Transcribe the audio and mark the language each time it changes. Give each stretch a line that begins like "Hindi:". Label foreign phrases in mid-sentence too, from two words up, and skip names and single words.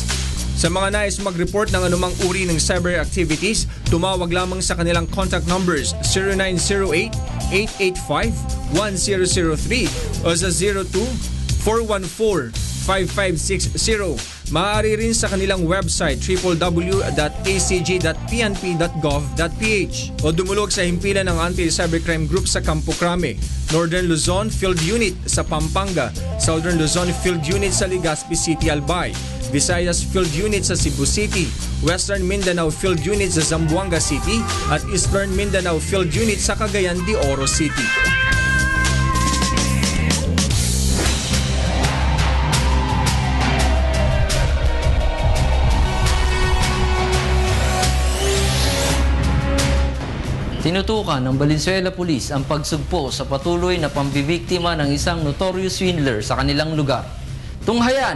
Filipino: Sa mga nais mag-report ng anumang uri ng
English: cyber activities,
Filipino: tumawag lamang sa kanilang
English: contact numbers
Filipino: 0908-885-1003 o sa 02-414-5560. Maaari rin sa kanilang website www.acg.pnp.gov.ph o dumulog sa himpilan ng Anti-Cybercrime Group sa Campo Crame, Northern Luzon Field Unit sa Pampanga, Southern Luzon Field Unit sa Legazpi City, Albay, Visayas Field Unit sa Cebu City, Western Mindanao Field Unit sa Zamboanga City at Eastern Mindanao Field Unit sa Cagayan de Oro City. Tinutukan ng Valenzuela Police ang pagsugpo sa patuloy na pambibiktima ng isang
English: notorious swindler
Filipino: sa kanilang lugar.